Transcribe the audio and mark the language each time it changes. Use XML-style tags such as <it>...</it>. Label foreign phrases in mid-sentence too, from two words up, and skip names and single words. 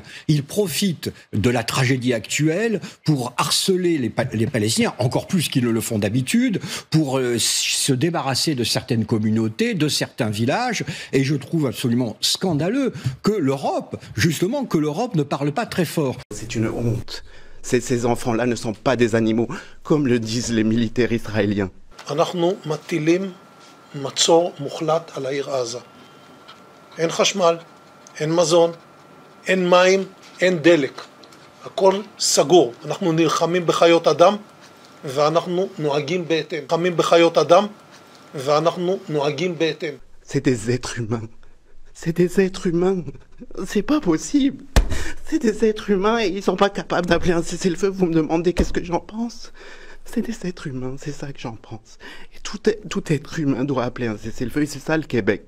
<fr>Ils profitent de la tragédie actuelle pour harceler les Palestiniens, encore plus qu'ils ne le font d'habitude, pour se débarrasser de certaines communautés, de certains villages. Et je trouve absolument scandaleux que l'Europe ne parle pas très fort. C'est une honte. Ces enfants-là ne sont pas des animaux, comme le disent les militaires israéliens.</fr> <he>אנחנו מטילים מצור מוחלט על העיר עזה. אין חשמל, אין מזון, אין מים, אין דלק. הכל סגור. אנחנו נלחמים בחיות אדם ואנחנו נוהגים בהתאם. נלחמים בחיות אדם ואנחנו נוהגים בהתאם.</he> <fr>C'est des êtres humains. C'est des êtres humains. C'est pas possible. C'est des êtres humains et ils sont pas capables d'appeler un cessez-le-feu. Vous me demandez qu'est-ce que j'en pense? C'est des êtres humains, c'est ça que j'en pense. Et tout être humain doit appeler un cessez-le-feu et c'est ça le Québec.</fr>